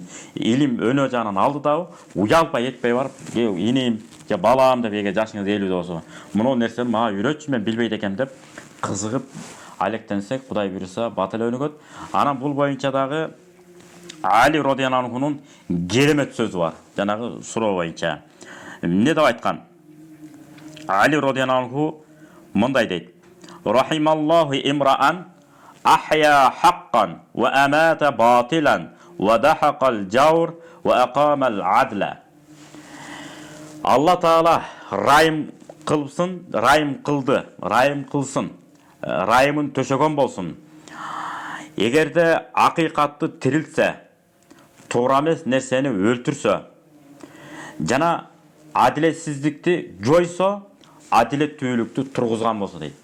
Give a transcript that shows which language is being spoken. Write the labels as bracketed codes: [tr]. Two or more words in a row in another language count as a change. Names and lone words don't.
[ky] Илим өнөө жагынан алдыдабы, уялбай этпей барып, иним, же балам деп эге жашыңыз 50 болсо, мына нерсени мага үйрөтчү, мен билбейт экем деп кызыгып алектенсек, Кудай буйруса бат эле өнүгөт. Анан бул боюнча дагы Али [ar] رضي الله عنه [ky] керемет сөзү бар. Жанагы суроо боюнча. Эмне деп айткан? Али [ar] رضي الله عنه [ky] мындай дейт: [ar] "رحم الله امرأ أحيا حقا وأمات باطلا ودحض الجور وأقام العدل." [ky] Алла Таала райым кылсын, райым кылды, райым кылсын, райымын төшөгөн болсун. Эгерде акыйкатты тирилтсе, туура эмес нерсени өлтүрсө, жана адилетсиздикти жойсо, адилеттүүлүктү тургузган болсо дейт.